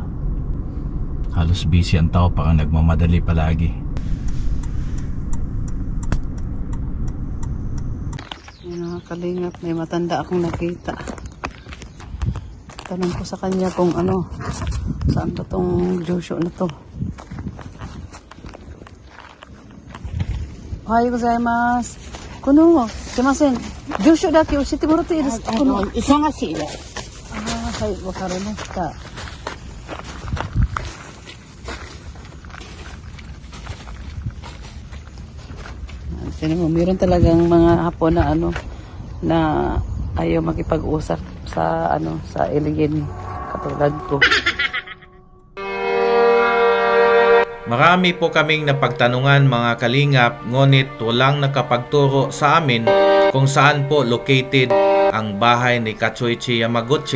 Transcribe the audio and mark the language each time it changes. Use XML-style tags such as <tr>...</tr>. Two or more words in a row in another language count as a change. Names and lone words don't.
<tl>Halos busy ang tao, parang nagmamadali palagi. Mga kalingap, may matanda akong nakita. Tanong ko sa kanya kung saan ba tong Josho na to.</tl> <ja>おはようございます. Kuno、すみません。Josho だけ 教えて もらって いい ですか? Kuno. 忙しいよ。はい、わかりました。</ja> <tl>Tingnan mo, meron talagang mga Hapon na na ayaw makipag-usap sa sa alien katulad ko. Marami po kaming napagtanungan mga kalingap, ngunit walang nakapagturo sa amin kung saan po located ang bahay ni Katsuichi Yamaguchi.</tl>